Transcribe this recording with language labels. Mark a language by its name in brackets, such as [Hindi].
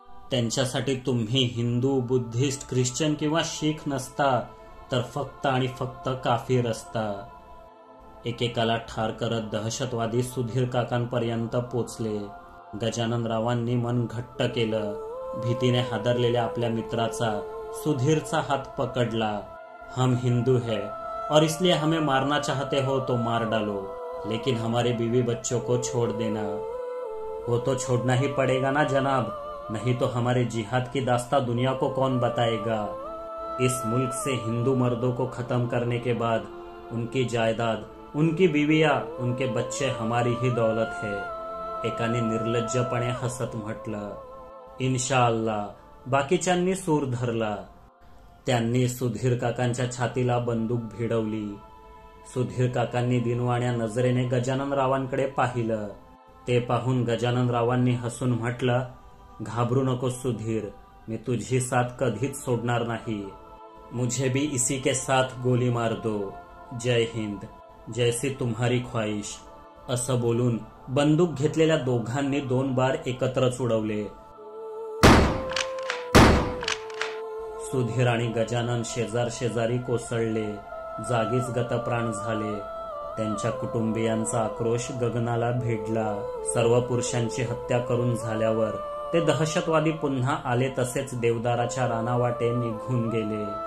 [Marathi] त्यांच्यासाठी तुम्ही Hindu, Buddhist, Christian किंवा शीख नसता, तर फक्त आणि फक्त काफिर असता. एकेकाला ठार करत दहशतवादी सुधीर काकांपर्यंत पोचले. गजाननरावांनी मन घट्ट केलं. भीतीने हादरलेल्या आपल्या मित्राचा, सुधीरचा हात पकडला. [Hindi] हम हिंदू है और इसलिए हमें मारना चाहते हो तो मार डालो, लेकिन हमारे बीवी बच्चों को छोड़ देना. वो तो छोड़ना ही पड़ेगा ना जनाब, नहीं तो हमारे जिहाद की दास्तां दुनिया को कौन बताएगा. इस मुल्क से हिंदू मर्दों को खत्म करने के बाद उनकी जायदाद, उनकी बीवियां, उनके बच्चे हमारी ही दौलत है. [Marathi] एकाने निर्लज्जपणे हसत म्हटलं. इन्शाअल्लाह. बाकीच्यांनी सूर धरला. त्यांनी सुधीर काकांच्या छातीला बंदूक भिडवली. सुधीर काकांनी दिनवाण्या नजरेने गजाननरावांकडे पाहिलं. ते पाहून गजाननरावांनी हसून म्हटलं, घाबरू नको सुधीर, मी तुझी साथ कधीच सोडणार नाही. [Hindi] मुझे भी इसी के साथ गोली मार दो. जय हिंद, जैसी तुम्हारी ख्वाहिश. [Marathi] असं बोलून बंदूक घेतलेल्या दोघांनी 2 बार एकत्रच उडवले. सुधीर आणि गजानन शेजार शेजारी कोसळले, जागीच गतप्राण झाले. त्यांच्या कुटुंबियांचा आक्रोश गगनाला भिडला. सर्व पुरुषांची हत्या करून झाल्यावर ते दहशतवादी पुन्हा आले तसेच देवदाराच्या रानावाटे निघून गेले.